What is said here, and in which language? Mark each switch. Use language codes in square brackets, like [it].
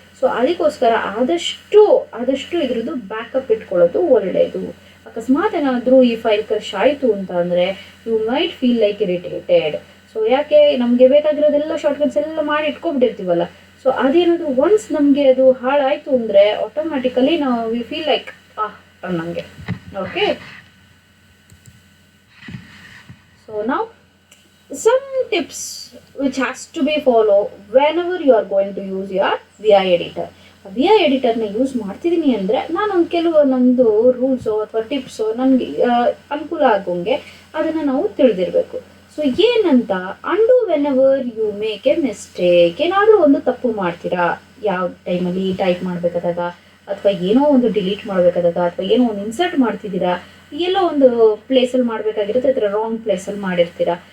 [kn] So ಅದಕ್ಕೋಸ್ಕರ ಆದಷ್ಟು ಇದ್ರದ್ದು ಬ್ಯಾಕಪ್ ಇಟ್ಕೊಳ್ಳೋದು ಒಳ್ಳೆಯದು. ಅಕಸ್ಮಾತ್ ಏನಾದರೂ ಈ ಫೈಲ್ ಕ್ರಶ್ ಆಯಿತು ಅಂತ ಅಂದರೆ [en] You might feel like irritated. [kn] So ಯಾಕೆ, ನಮಗೆ ಬೇಕಾಗಿರೋದೆಲ್ಲ ಶಾರ್ಟ್ಕಟ್ಸ್ ಎಲ್ಲ ಮಾಡಿ ಇಟ್ಕೊಂಡ್ಬಿಟ್ಟಿರ್ತೀವಲ್ಲ. ಸೊ ಅದೇನಾದರೂ ಒನ್ಸ್ ನಮಗೆ ಅದು ಹಾಳಾಯಿತು ಅಂದರೆ ಆಟೋಮ್ಯಾಟಿಕಲಿ ನಾವು [en] we feel like [kn] ನಮಗೆ. [en] Okay, so ನಾವು some tips which has to be follow whenever you are going to use your VI editor. [kn] VI ಎಡಿಟರ್ನ use ಮಾಡ್ತಿದ್ದೀನಿ ಅಂದರೆ ನಾನೊಂದು ಕೆಲವು ನಮ್ಮದು ರೂಲ್ಸು ಅಥವಾ ಟಿಪ್ಸು ನನಗೆ ಅನುಕೂಲ ಆಗೋಂಗೆ ಅದನ್ನು ನಾವು ತಿಳಿದಿರಬೇಕು. ಸೊ ಏನಂತ, [en] And whenever you make a mistake. [kn] ಏನಾದರೂ ಒಂದು ತಪ್ಪು ಮಾಡ್ತೀರಾ, ಯಾವ ಟೈಮಲ್ಲಿ ಟೈಪ್ ಮಾಡಬೇಕಾದಾಗ, ಅಥವಾ ಏನೋ ಒಂದು ಡಿಲೀಟ್ ಮಾಡಬೇಕಾದಾಗ, ಅಥವಾ ಏನೋ ಒಂದು ಇನ್ಸರ್ಟ್ ಮಾಡ್ತಿದ್ದೀರಾ, ಎಲ್ಲೋ ಒಂದು ಪ್ಲೇಸಲ್ಲಿ ಮಾಡಬೇಕಾಗಿರುತ್ತೆ, ಅಥವಾ ರಾಂಗ್ ಪ್ಲೇಸಲ್ಲಿ ಮಾಡಿರ್ತೀರಾ.